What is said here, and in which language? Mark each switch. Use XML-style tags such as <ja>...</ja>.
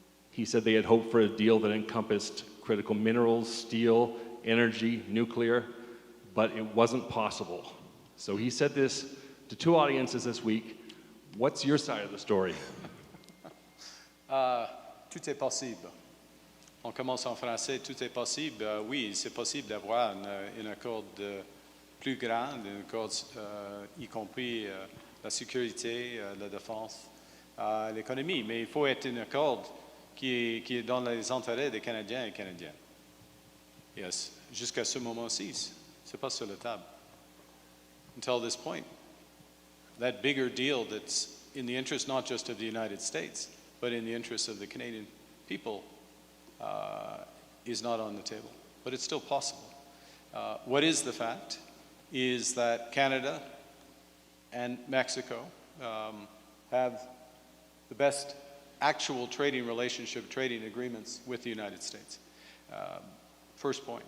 <en>He said they had hoped for a deal that encompassed critical minerals, steel, energy, nuclear, but it wasn't possible. So he said this to two audiences this week. What's your side of the story?</en> <fr>Tout est possible. On commence en français, tout est possible. Oui, c'est possible d'avoir un accord plus grand, un accord y compris la sécurité, la défense, l'économie. Mais il faut être un accord qui est dans les intérêts des Canadiens et Canadiennes. Yes, jusqu'à ce moment-ci, c'est pas sur la table.</fr> <en>Until this point, that bigger deal that's in the interest not just of the United States, but in the interest of the Canadian people is not on the table. But it's still possible. What is the fact is that Canada and Mexico have the best actual trading relationship, trading agreements with the United States. First point.</en>